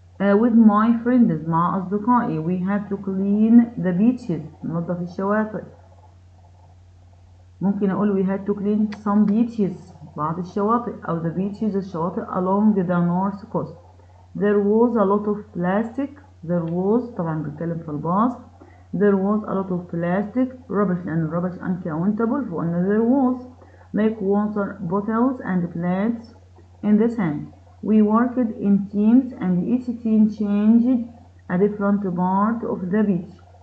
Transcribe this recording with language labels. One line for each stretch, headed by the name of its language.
English: with my friends
Arabic: مع أصدقائي.
English: We have to clean the beaches
Arabic: ننظف الشواطئ. ممكن أقول
English: we had to clean some beaches
Arabic: بعض الشواطئ أو
English: the beaches
Arabic: الشواطئ
English: along the north coast. There was a lot of plastic. There was
Arabic: طبعا بنتكلم في الباص.
English: There was a lot of plastic rubbish
Arabic: لأن الربش
English: uncountable
Arabic: فقلنا
English: there was like water bottles and plates in the sand. We worked in teams and each team changed a different part of the beach.